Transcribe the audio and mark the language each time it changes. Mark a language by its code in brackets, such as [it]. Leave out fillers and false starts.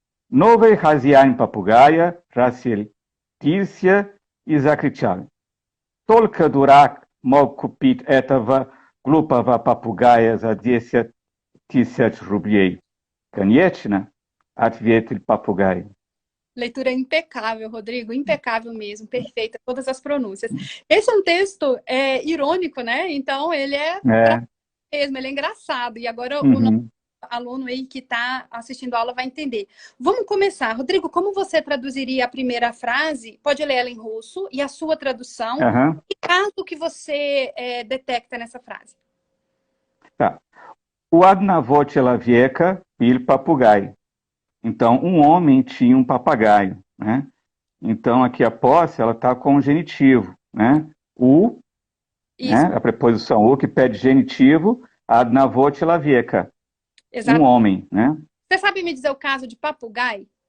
[ru] Новый хозяин попугая рассердился и закричал: «Только дурак мог купить этого глупого попугая за 10 000 рублей». «Конечно», – ответил попугай. [pt] Leitura impecável, Rodrigo, impecável mesmo, perfeita, todas as pronúncias. Esse é um texto irônico, né? Então, ele mesmo, ele é engraçado. E agora o nosso aluno aí que está assistindo a aula vai entender. Vamos começar. Rodrigo, como você traduziria a primeira frase? Pode ler ela em russo e a sua tradução. E caso que você detecta nessa frase? Tá. [ru] O одного человека был попугай. [pt] Então, um homem tinha um papagaio, né? Então, aqui a posse, ela está com o genitivo, né? O, né? A preposição o, que pede genitivo, [ru] одного человека. [pt] Exato. Um homem, né? Você sabe me dizer o caso de papagaio?